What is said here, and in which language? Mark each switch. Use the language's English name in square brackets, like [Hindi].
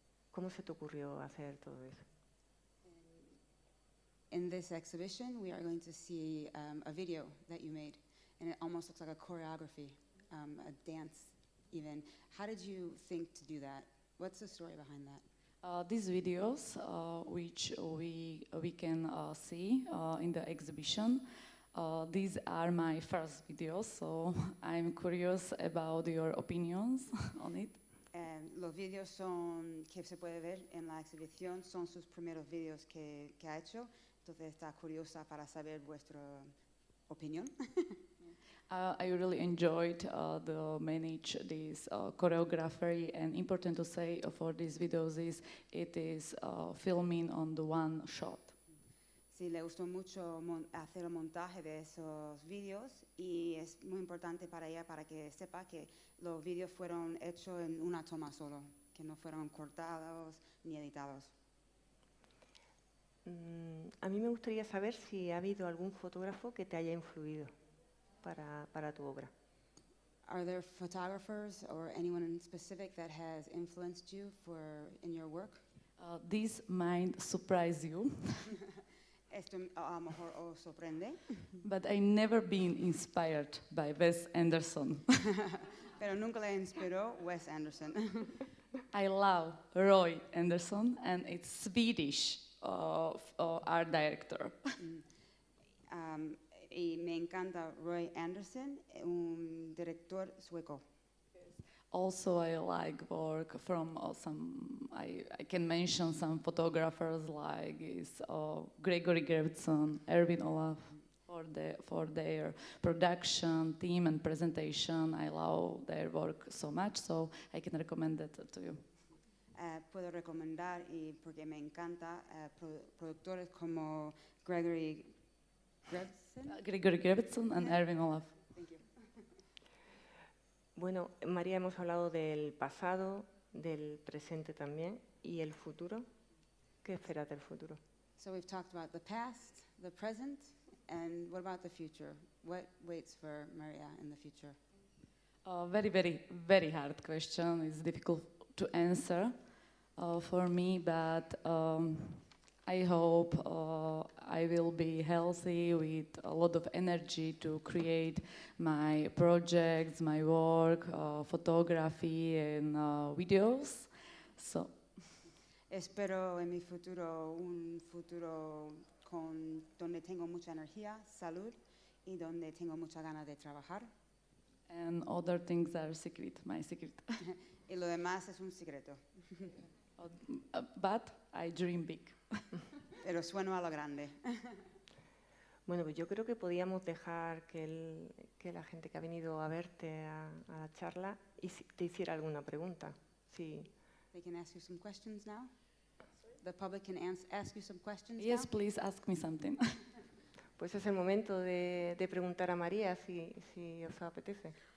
[Spanish] ¿Cómo se te ocurrió hacer todo eso? [English] In this exhibition, we are going to see a video that you made, and it almost looks like a choreography, a dance even. How did you think to do that? What's the story behind that? These videos, which we can see in the exhibition, these are my first videos, so I'm curious about your opinions on it. [Spanish] Los vídeos que se puede ver en la exhibición son sus primeros vídeos que ha hecho, entonces está curiosa para saber vuestra opinión. [English] I really enjoyed the manage this choreography, and important to say for these videos is it is filming on the one shot. [Spanish] Sí, le gustó mucho hacer el montaje de esos vídeos y es muy importante para ella para que sepa que los vídeos fueron hechos en una toma solo, que no fueron cortados ni editados. A mí me gustaría saber si ha habido algún fotógrafo que te haya influido para tu obra. [English] Are there photographers or anyone in specific that has influenced you in your work? This might surprise you. [Spanish] Esto a lo mejor os sorprende. [English] But I never been inspired by Wes Anderson. [Spanish] Pero nunca le inspiró Wes Anderson. [English] I love Roy Anderson, and it's Swedish art director. [Spanish] Y me encanta Roy Anderson, un director sueco. [English] Also, I like work from I can mention some photographers like Gregory Gerritsen, Erwin Olaf, for their production, theme, and presentation. I love their work so much, so I can recommend that to you. [Spanish] Puedo recomendar, y porque me encanta, productores como Gregory [English] Gerritsen and Erwin Olaf. Thank you. [Spanish] Bueno, María, hemos hablado del pasado, del presente también, y el futuro. ¿Qué esperas del futuro? [English] So we've talked about the past, the present, and what about the future? What waits for Maria in the future? Very, very, very hard question. It's difficult to answer for me, but I hope I will be healthy with a lot of energy to create my projects, my work, photography and videos. So. [Spanish] Espero en mi futuro un futuro donde tengo mucha energía, salud y donde tengo mucha ganas de trabajar. [English] And other things are secret, my secret. [Spanish] Y lo demás es un secreto. [English] But I dream big. [Spanish] Pero sueno a lo grande. Bueno, pues yo creo que podíamos dejar que la gente que ha venido a verte a la charla te hiciera alguna pregunta. Sí. [English] They can ask you some questions now. The public can ask you some questions Yes, now. please ask me something. [Spanish] Pues es el momento de preguntar a María si os apetece.